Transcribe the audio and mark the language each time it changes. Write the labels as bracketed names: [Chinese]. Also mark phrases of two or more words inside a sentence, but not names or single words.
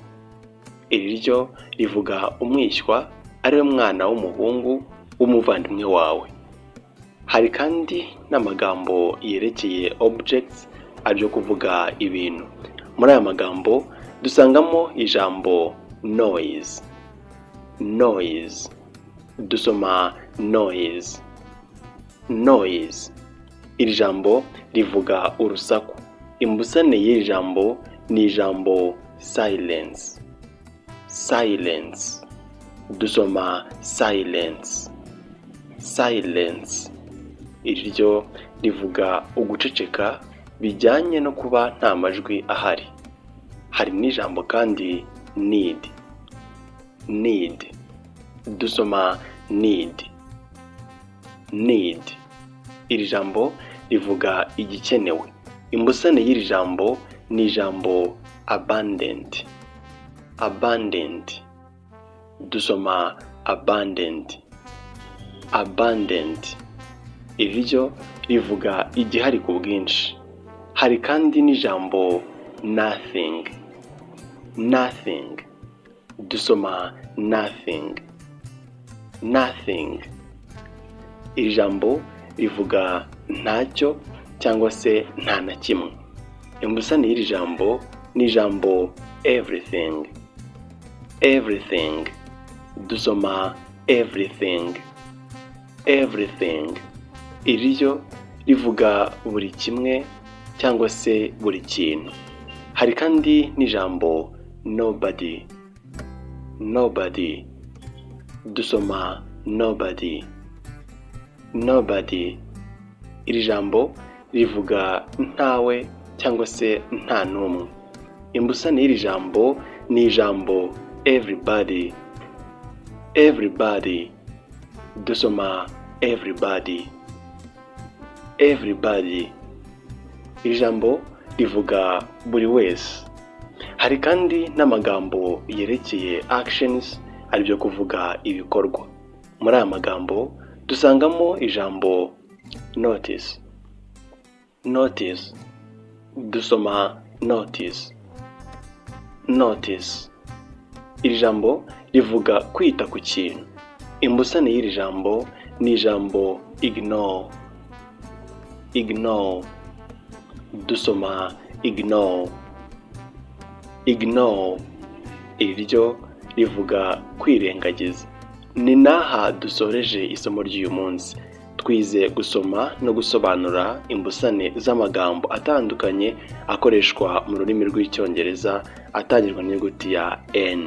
[Kinyarwanda] Iri ryo rivuga umwishywa, ari we mwana w'umuhungu w'umuvandimwe wawe. Hari kandi n'amagambo yerekeye objects, aribyo kuvuga ibintu. Muri aya magambo dusangamo ijambo noise. Noise. Dusoma noise. Noise. Iri jambo rivuga urusaku. Imbusane y'iri jambo ni ijambo [English] silence, silence. [Kinyarwanda] Dusoma [English] silence, silence. [Kinyarwanda] Iri ryo rivuga uguceceka bijyanye no kuba nta majwi ahari. Hari n'ijambo kandi [English] need, need. [Kinyarwanda] Dusoma [English] need, need. [Kinyarwanda] Iri jambo rivuga igikenewe. Imbusane y'iri jambo ni ijambo [English] abundant, abundant. [Kinyarwanda] Dusoma [English] abundant, abundant. [Kinyarwanda] Iri ryo rivuga igihari ku bwinshi. Hari kandi n'ijambo [English] nothing, nothing. [Kinyarwanda] Dusoma [English] nothing, nothing. [Kinyarwanda] Iri jambo rivuga ntacyo cyangwa se nta na kimwe. Imbusane y'iri jambo ni ijambo [English] everything, everything. [Kinyarwanda] Dusoma [English] everything, everything. [Kinyarwanda] Iri ryo rivuga buri kimwe cyangwa se buri kintu. Hari kandi n'ijambo [English] nobody, nobody. [Kinyarwanda] Dusoma [English] nobody, nobody. [Kinyarwanda] Iri jambo rivuga ntawe cyangwa se nta n'umwe. Imbusane y'iri jambo ni ijambo [English] everybody, everybody. [Kinyarwanda] Dusoma [English] everybody, everybody. [Kinyarwanda] Iri jambo rivuga buri wese. Hari kandi n'amagambo yerekeye actions, aribyo kuvuga ibikorwa. Muri aya magambo dusangamo ijambo [English] notice, notice. [Kinyarwanda] Dusoma [English] notice, notice. [Kinyarwanda] Iri jambo rivuga kwita ku kintu. Imbusane y'iri jambo ni ijambo [English] ignore, ignore. [Kinyarwanda] Dusoma [English] ignore, ignore. [Kinyarwanda] Iri ryo rivuga kwirengagiza. Ni naha dusoreje isomo ry'uyu munsi. Twize gusoma no gusobanura imbusane z'amagambo atandukanye akoreshwa mu rurimi rw'Icyongereza atangirwa n'inyuguti ya N.